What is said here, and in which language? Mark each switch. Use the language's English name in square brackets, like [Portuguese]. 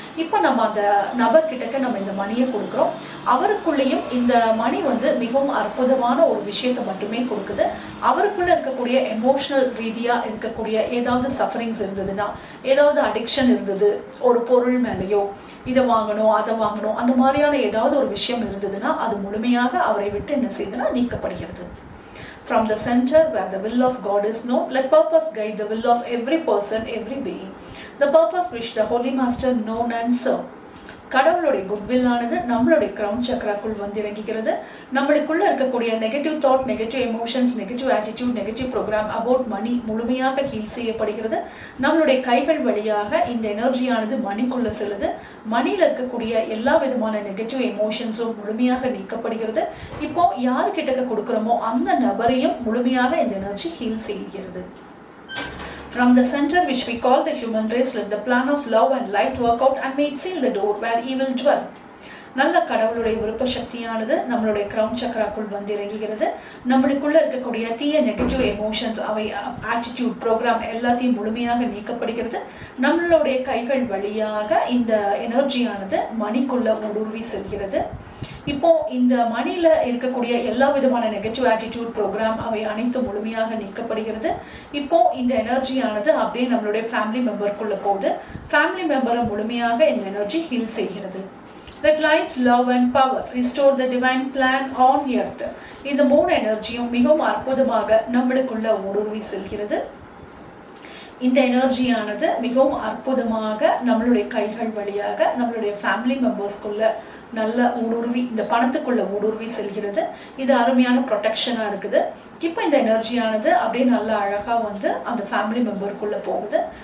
[Tamil] இப்போ நம்ம அந்த நபர்கிட்டக்க நம்ம இந்த மணியை கொடுக்குறோம். அவருக்குள்ளேயும் இந்த மணி வந்து மிகவும் அற்புதமான ஒரு விஷயத்தை மட்டுமே கொடுக்குது. அவருக்குள்ளே இருக்கக்கூடிய எமோஷனல் ரீதியாக இருக்கக்கூடிய ஏதாவது சஃபரிங்ஸ் இருந்ததுன்னா, ஏதாவது அடிக்ஷன் இருந்தது, ஒரு பொருள் மேலேயோ இதை வாங்கணும் அதை வாங்கணும் அந்த மாதிரியான ஏதாவது ஒரு விஷயம் இருந்ததுன்னா அது முழுமையாக அவரை விட்டு என்ன செய்யுதுன்னா நீக்கப்படுகிறது. [English] From the center where the will of God is known, let purpose guide the will of every person, every being. The purpose which the Holy Master known and serve. [Tamil] கடவுளுடைய குட்வில் ஆனது நம்மளுடைய கிரவுன் சக்கராக்குள் வந்து இறங்குகிறது. நம்மளுக்குள்ள இருக்கக்கூடிய negative thought, negative emotions, negative attitude, negative program about money முழுமையாக heel செய்யப்படுகிறது. நம்மளுடைய கைகள் வழியாக இந்த எனர்ஜியானது மணிக்குள்ள செல்லுது. மணியில் இருக்கக்கூடிய எல்லா விதமான நெகட்டிவ் எமோஷன்ஸும் முழுமையாக நீக்கப்படுகிறது. இப்போ யாருக்கிட்ட கொடுக்குறோமோ அந்த நபரையும் முழுமையாக இந்த எனர்ஜி ஹீல் செய்கிறது. [English] From the center which we call the human race, let the plan of love and light work out and may it seal the door where evil dwell. [Tamil] நல்ல கடவுளுடைய விருப்ப சக்தியானது நம்மளுடைய கிரவுன் சக்கராக்குள் வந்து இறங்குகிறது. நம்மளுக்குள்ள இருக்கக்கூடிய தீய நெகட்டிவ் எமோஷன்ஸ், அவை ஆட்டிடியூட், ப்ரோக்ராம் எல்லாத்தையும் முழுமையாக நீக்கப்படுகிறது. நம்மளுடைய கைகள் வழியாக இந்த எனர்ஜியானது மணிக்குள்ள ஊடுருவி செல்கிறது. இப்போ இந்த மணியில் இருக்கக்கூடிய எல்லா விதமான நெகட்டிவ் ஆட்டிடியூட், ப்ரோக்ராம் அவை அனைத்து முழுமையாக நீக்கப்படுகிறது. இப்போ இந்த எனர்ஜியானது அப்படியே நம்மளுடைய ஃபேமிலி மெம்பருக்குள்ள போகுது. ஃபேமிலி மெம்பரை முழுமையாக இந்த எனர்ஜி ஹீல் செய்கிறது. [English] Let light, love and power restore the divine plan on earth. [Tamil] இந்த 3 எனர்ஜியும் மிகவும் அற்புதமாக நம்மளுக்குள்ள ஊடுருவி செல்கிறது. இந்த எனர்ஜியானது மிகவும் அற்புதமாக நம்மளுடைய கைகள் வழியாக நம்மளுடைய ஃபேமிலி மெம்பர்ஸ்குள்ள நல்ல ஊடுருவி இந்த பணத்துக்குள்ள ஊடுருவி செல்கிறது. இது அருமையான ப்ரொடெக்ஷனாக இருக்குது. இப்போ இந்த எனர்ஜியானது அப்படியே நல்ல அழகாக வந்து அந்த ஃபேமிலி மெம்பருக்குள்ளே போகுது.